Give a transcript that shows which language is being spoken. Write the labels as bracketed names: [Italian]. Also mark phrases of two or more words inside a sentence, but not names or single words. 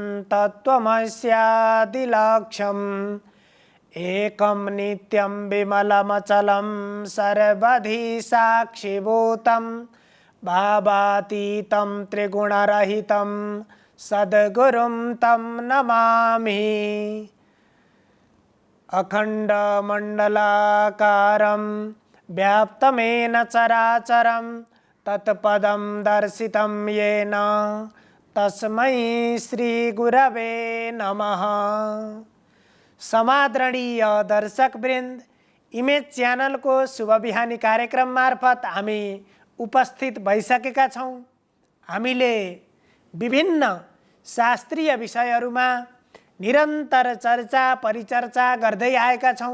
[Sanskrit] तत्त्वमस्यादिलक्ष्यम् एकं नित्यं विमलमचलं सर्वधि साक्षिभूतं भावातीतं त्रिगुणरहितं सद्गुरुं तं नमामि। अखण्डमण्डलाकारं व्याप्तमेन चराचरं तत्पदं दर्शितं येन तस्मै श्रीगुरवे नमः। [Nepali] समादरणीय दर्शकवृन्द, इमेज च्यानलको शुभ बिहानी कार्यक्रम मार्फत हामी उपस्थित भइसकेका छौँ। हामीले विभिन्न शास्त्रीय विषयहरूमा निरन्तर चर्चा परिचर्चा गर्दै आएका छौँ।